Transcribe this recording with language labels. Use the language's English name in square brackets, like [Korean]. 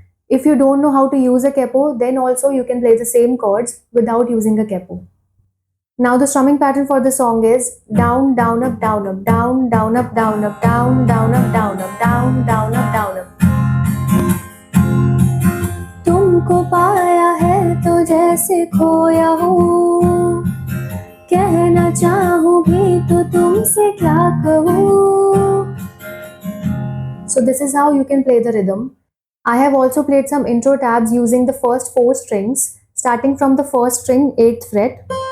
[English] If you don't know how to use a capo, then also you can play the same chords without using a capo. Now the strumming pattern for the song is down, down, up, down, up, down, down, up, down, up, down, down, up, down, up, down, down, up, down, up. [Hindi] तुमको पाया है तो जैसे खोया हूँ, कहना चाहूँ भी तो तुमसे क्या कहूँ. [English] So this is how you can play the rhythm. I have also played some intro tabs using the first 4 strings, starting from the first string 8th fret.